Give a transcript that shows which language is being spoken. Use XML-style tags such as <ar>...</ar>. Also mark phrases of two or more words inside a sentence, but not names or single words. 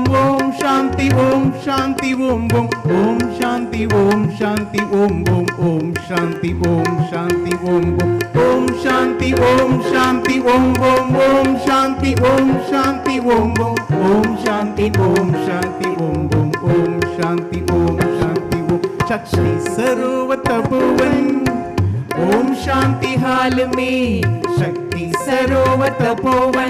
<hi>ओम शांति ओम शांति ओम ओम ओम शांति ओम शांति ओम ओम ओम शांति ओम शांति ओम ओम ओम शांति ओम शांति ओम ओम ओम शांति ओम शांति ओम ओम ओम शांति ओम शांति ओम ओम ओम शांति ओम शांति ओम शक्ति सरोवर तपोवन ओम शांति हाल में शक्ति सरोवर तपोवन</hi>